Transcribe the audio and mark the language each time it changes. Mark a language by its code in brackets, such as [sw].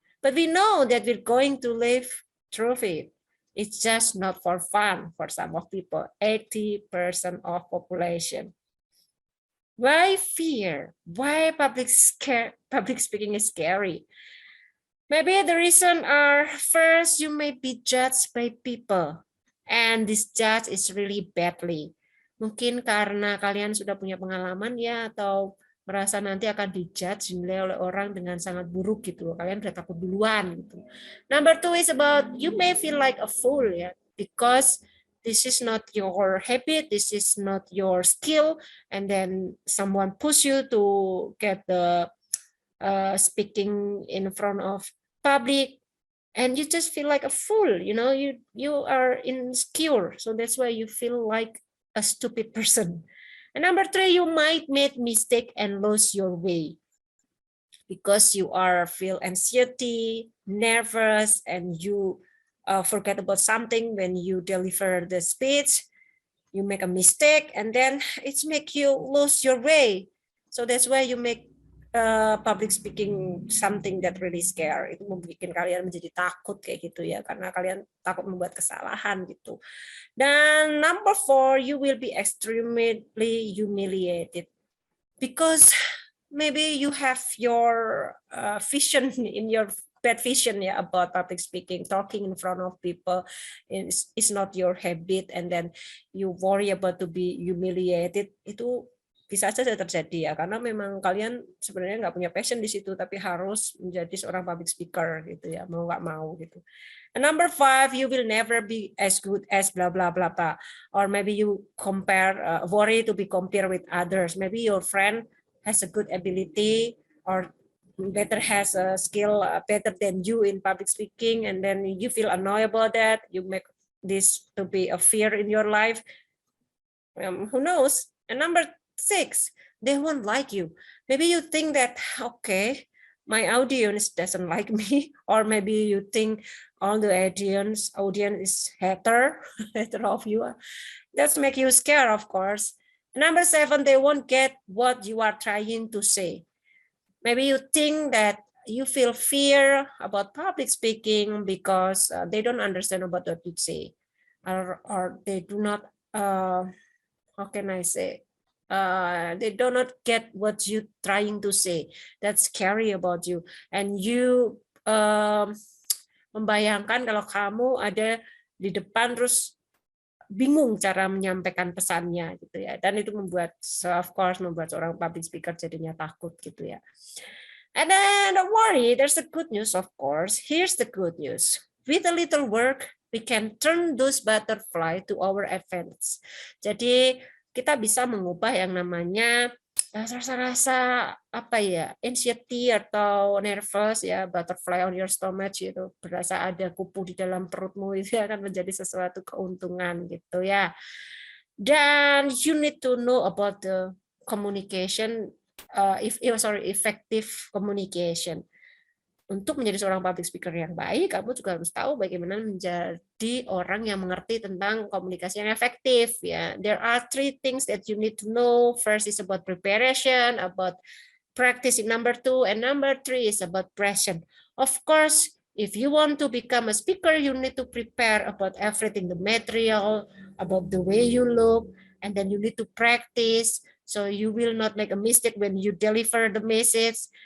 [en] But we know that we're going to live through it. It's just not for fun for some of people, 80% of population. Why fear? Why public speaking is scary? Maybe the reason are, first, you may be judged by people. And this judge is really badly. [id] Mungkin karena kalian sudah punya pengalaman ya, atau merasa nanti akan dijudge dinilai oleh orang dengan sangat buruk gitu. Kalian udah takut duluan gitu. [en] Number 2 is about you may feel like a fool ya, because this is not your habit, this is not your skill, and then someone push you to get the speaking in front of public, and you just feel like a fool, you are insecure, so that's why you feel like a stupid person. And number 3, you might make mistake and lose your way because you are feel anxiety, nervous, and you forget about something when you deliver the speech. You make a mistake and then it's make you lose your way, so that's why you make public speaking something that really scare. [id] Itu membuat kalian menjadi takut kayak gitu ya, karena kalian takut membuat kesalahan gitu. [en] Dan number 4, you will be extremely humiliated because maybe you have your vision in your bad vision ya about public speaking, talking in front of people is not your habit, and then you worry about to be humiliated. [id] Itu bisa saja terjadi ya, karena memang kalian sebenarnya nggak punya passion di situ, tapi harus menjadi seorang public speaker gitu ya, mau nggak mau gitu. [en] And number 5, you will never be as good as blah blah blah blah, or maybe you compare, worry to be compared with others. Maybe your friend has a good ability or better has a skill better than you in public speaking, and then you feel annoyed about that. You make this to be a fear in your life. Who knows? And number 6, they won't like you. Maybe you think that, okay, my audience doesn't like me, or maybe you think all the audience is hater of you. That's make you scared, of course. Number 7, they won't get what you are trying to say. Maybe you think that you feel fear about public speaking because they don't understand about what you say, or they do not how how can I say? They do not get what you trying to say. That's scary about you. And you [id] membayangkan kalau kamu ada di depan terus bingung cara menyampaikan pesannya gitu ya. Dan itu membuat, [en] of course, [id] membuat seorang public speaker jadinya takut gitu ya. [en] And then don't worry, there's the good news, of course. Here's the good news. With a little work, we can turn those butterfly to our advantage. [id] Jadi kita bisa mengubah yang namanya rasa-rasa apa ya, anxiety atau nervous ya, [en] butterfly on your stomach [id] gitu, berasa ada kupu di dalam perutmu, itu akan menjadi sesuatu keuntungan gitu ya. [en] Dan you need to know about the communication, effective communication. [id] Untuk menjadi seorang public speaker yang baik, kamu juga harus tahu bagaimana menjadi orang yang mengerti tentang komunikasi yang efektif. [en] Ya, there are 3 things that you need to know. First is about preparation, about practice. Number 2, and number 3 is about present. Of course, if you want to become a speaker, you need to prepare about everything, the material, about the way you look, and then you need to practice so you will not make a mistake when you deliver the message.